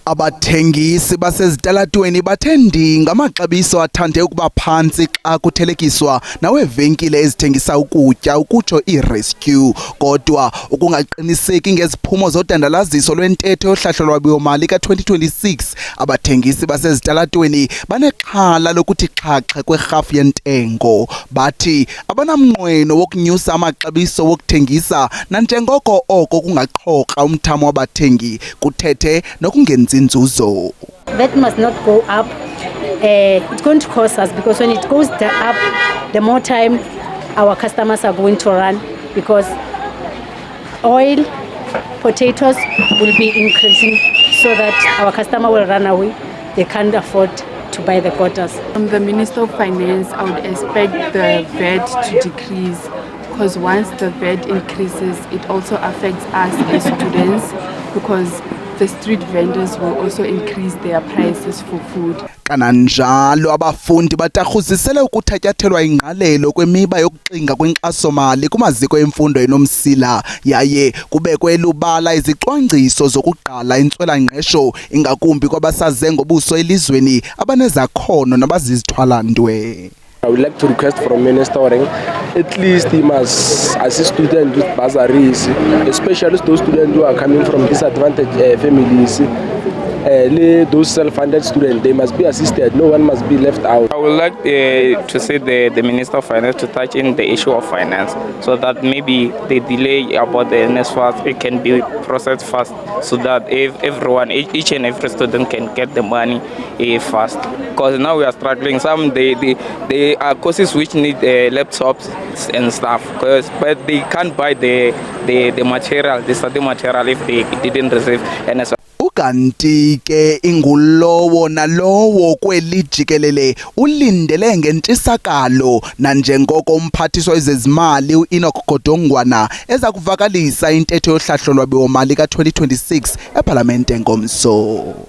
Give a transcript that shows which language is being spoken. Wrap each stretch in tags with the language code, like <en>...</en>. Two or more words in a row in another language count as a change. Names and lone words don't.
<xh>Abathengisi basezitalatweni bathendi ngamaxabiso athande ukuba phantsi xa kuthelekiswa nawevenkile ezithengisa ukutya ukutsho iRescue, kodwa ukungaqiniseki ngeziphumo zodandalaziso lwentetho yohlahlo lwabiwo-mali ka-2026, abathengisi basezitalatweni banexhala lokuthi xhaxhe kwerhafu yentengo. Bathi abanamnqweno wokunyusa amaxabiso wokuthengisa nanjengoko oko kungaxhoka umthamo wabathengi kuthethe nokungenzi inzuzo.</xh> <en>That must not go up. It's going to cost us because when it goes up, the more time our customers are going to run because oil, potatoes will be increasing so that our customer will run away. They can't afford to buy the quotas. From the Minister of Finance, I would expect the VAT to decrease because once the VAT increases, it also affects us as students because the street vendors will also increase their prices for food. Kananjalo abafundi batarhuzisele ukuthatyathelwa ingqalelo kwemiba yokuxinga kwenkxaso-mali kumaziko emfundo enomsila yaye kubekwe lubala izicwangciso zokuqala intswela-ngqesho ingakumbi kwabasaze ngobuso elizweni abanezakhono nabazizithwalandwe. I would like to request from Minister Oreng, at least he must assist students with bursaries, especially those students who are coming from disadvantaged families. Those self-funded students, they must be assisted. No one must be left out. I would like to say the Minister of Finance to touch in the issue of finance so that maybe the delay about the NSFAS, it can be processed fast so that if everyone, each and every student can get the money fast. Because now we are struggling. Some they are courses which need laptops and stuff, but they can't buy the material, the study material if they didn't receive NSFAS.</en> <xh>Ukanti ke ingulowo nalowo kweli jikelele ulindele ngentshisakalo nanjengoko umphathiswa wezezimali uEnoch Godongwana eza kuvakalisa intetho yohlahlo lwabiwo-mali ka-2026 eParlamente ngomso.</xh>